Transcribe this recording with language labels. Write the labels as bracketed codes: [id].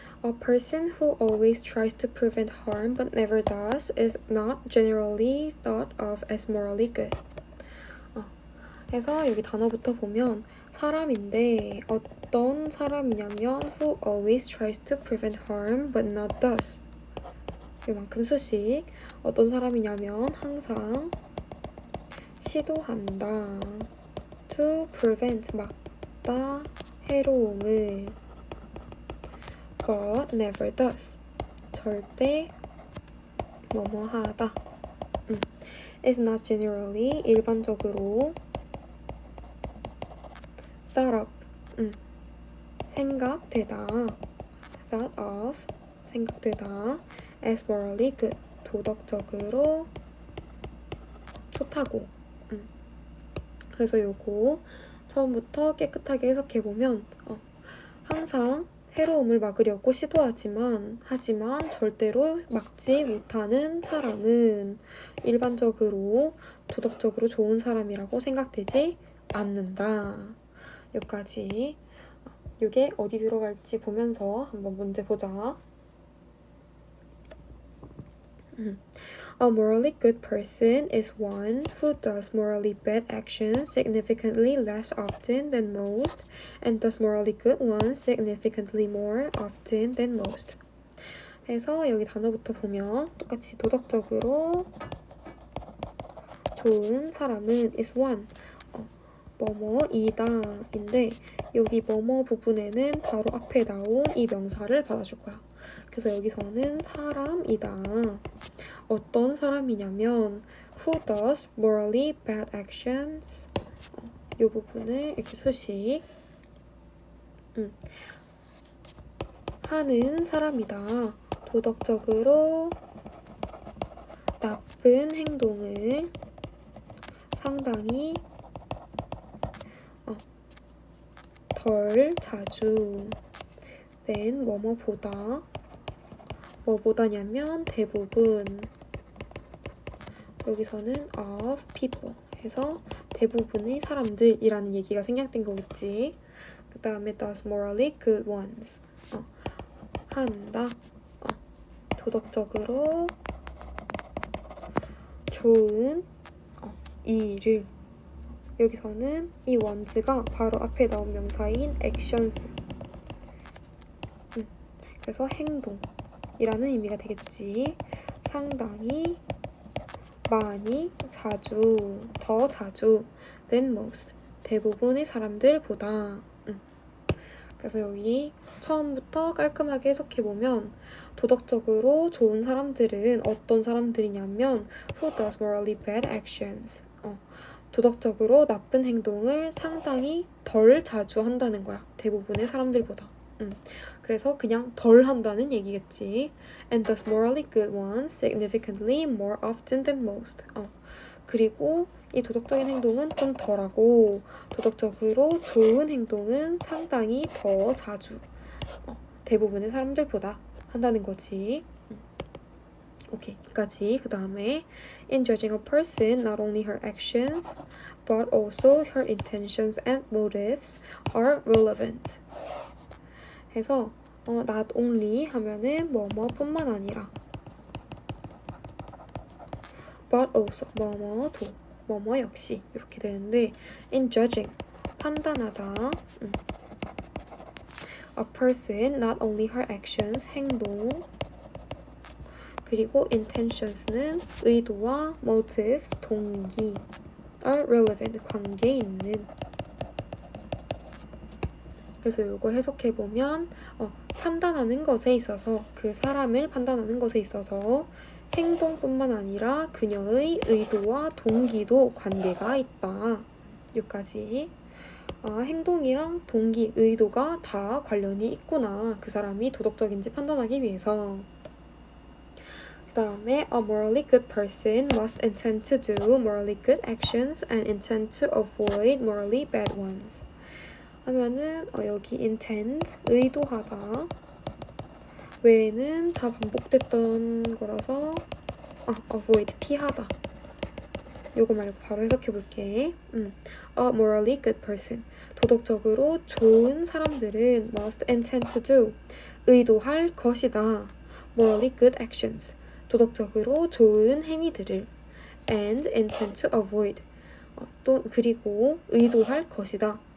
[en] A person who always tries to prevent harm but never does is not generally thought of as morally good. [ko] 그래서 여기 단어부터 보면 사람인데 어떤 사람이냐면 [en] who always tries to prevent harm but not does. [ko] 이만큼 수식. 어떤 사람이냐면 항상 시도한다. [en] to prevent [ko] 막다 해로움을 [en] but never does [ko] 절대 뭐뭐하다. [en] is not generally [ko] 일반적으로 [en] thought of [ko] 생각되다. [en] thought of [ko] 생각되다. [en] as morally good [ko] 도덕적으로 좋다고. 그래서 요거 처음부터 깨끗하게 해석해보면 항상 해로움을 막으려고 시도하지만 절대로 막지 못하는 사람은 일반적으로 도덕적으로 좋은 사람이라고 생각되지 않는다. 여기까지. 이게 어디 들어갈지 보면서 한번 문제 보자. [en] A morally good person is one who does morally bad actions significantly less often than most and does morally good ones significantly more often than most. [ko] 그래서 여기 단어부터 보면 똑같이 도덕적으로 좋은 사람은 [en] is one. [ko] 뭐뭐이다 인데 여기 뭐뭐 부분에는 바로 앞에 나온 이 명사를 받아줄 거야. 그래서 여기서는 사람이다. 어떤 사람이냐면 [en] who does morally bad actions [ko] 이 부분을 이렇게 수식 하는 사람이다. 도덕적으로 나쁜 행동을 상당히 덜 자주 than 뭐뭐보다 뭐보다냐면 대부분 여기서는 [en] of people [ko] 해서 대부분의 사람들이라는 얘기가 생략된 거겠지. [en] 그 다음에 does morally good ones 한다. [ko] 도덕적으로 좋은 일을 여기서는 이 ones가 바로 앞에 나온 명사인 actions 그래서 행동이라는 의미가 되겠지. 상당히 많이 자주 더 자주 [en] than most [ko] 대부분의 사람들보다 그래서 여기 처음부터 깔끔하게 해석해보면 도덕적으로 좋은 사람들은 어떤 사람들이냐면 [en] who does morally bad actions [ko] 도덕적으로 나쁜 행동을 상당히 덜 자주 한다는 거야. 대부분의 사람들보다. 그래서 그냥 덜 한다는 얘기겠지. [en] And does morally good ones significantly more often than most. [ko] 그리고 이 도덕적인 행동은 좀 덜하고 도덕적으로 좋은 행동은 상당히 더 자주 대부분의 사람들보다 한다는 거지. 오케이, 여기까지. 그 다음에 [en] In judging a person, not only her actions but also her intentions and motives are relevant. [ko] 해서 [en] not only [ko] 하면은 뭐뭐뿐만 아니라 [en] but also [ko] 뭐뭐도 뭐뭐 역시 이렇게 되는데 [en] in judging [ko] 판단하다 [en] a person not only her actions [ko] 행동 그리고 intentions는 의도와 motives 동기 [en] are relevant [ko] 관계 있는 그래서 이거 해석해보면 판단하는 것에 있어서 그 사람을 판단하는 것에 있어서 행동뿐만 아니라 그녀의 의도와 동기도 관계가 있다. 여기까지. 행동이랑 동기, 의도가 다 관련이 있구나. 그 사람이 도덕적인지 판단하기 위해서. 그 다음에 [en] A morally good person must intend to do morally good actions and intend to avoid morally bad ones. [ko] 하면은 여기 [en] intend, [ko] 의도하다 외에는 다 반복됐던 거라서 avoid, 피하다 요거 말고 바로 해석해 볼게. [en] A morally good person. [ko] 도덕적으로 좋은 사람들은 [en] must intend to do. [ko] 의도할 것이다. [en] morally good actions. [ko] 도덕적으로 좋은 행위들을 [en] and intend to avoid. [ko] 또 그리고 의도할 것이다.